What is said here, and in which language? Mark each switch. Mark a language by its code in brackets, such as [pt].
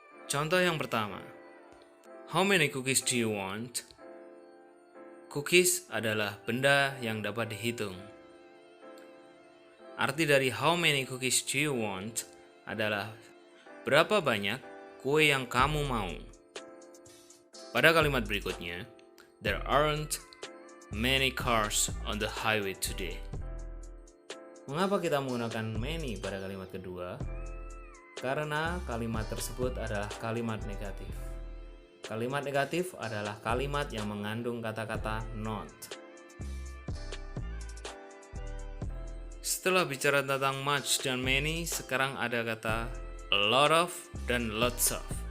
[id] Contoh yang pertama, [en] how many cookies do you want? [id] Cookies adalah benda yang dapat dihitung. Arti dari [en] how many cookies do you want [id] adalah berapa banyak kue yang kamu mau. Pada kalimat berikutnya, [en] there aren't many cars on the highway today. [id] Mengapa kita menggunakan many pada kalimat kedua? Karena kalimat tersebut adalah kalimat negatif. Kalimat negatif adalah kalimat yang mengandung kata-kata not. Setelah bicara tentang much dan many, sekarang ada kata a lot of dan lots of.